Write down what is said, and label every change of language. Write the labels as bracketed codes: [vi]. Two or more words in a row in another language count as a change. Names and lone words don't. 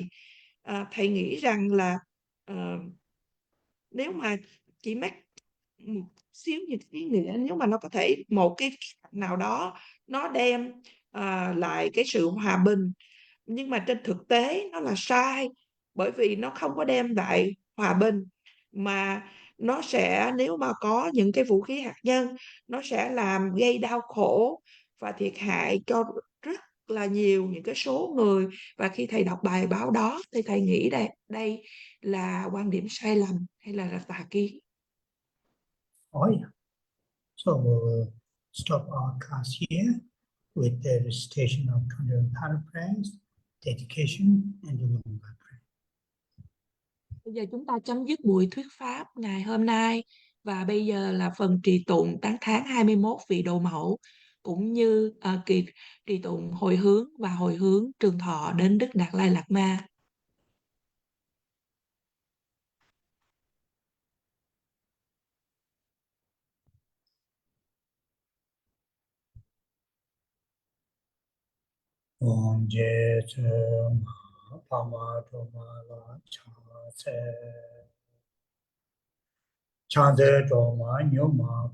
[vi] Thầy nghĩ rằng là ờ, nếu mà chỉ mắc một xíu những ý nghĩa, nếu mà nó có thể một cái nào đó nó đem lại cái sự hòa bình, nhưng mà trên thực tế nó là sai, bởi vì nó không có đem lại hòa bình, mà nó sẽ, nếu mà có những cái vũ khí hạt nhân, nó sẽ làm gây đau khổ và thiệt hại cho rất là nhiều những cái số người. Và khi thầy đọc bài báo đó thì thầy nghĩ đây là quan điểm sai lầm hay là tà kiến. [en] Oh yeah. So we'll stop our class here with the recitation of 21 paragraphs, dedication, and the woman by prayer. [vi] Bây giờ chúng ta chấm dứt buổi thuyết pháp ngày hôm nay, và bây giờ là phần trì tụng tán thán 21 vị đồ mẫu, cũng như trì tụng hồi hướng trường thọ đến Đức Đạt Lai Lạt Ma. [bo] Om Je Che Ma Pa Ma Do Ma La Cha Se Cha Se Do Ma Nyo Ma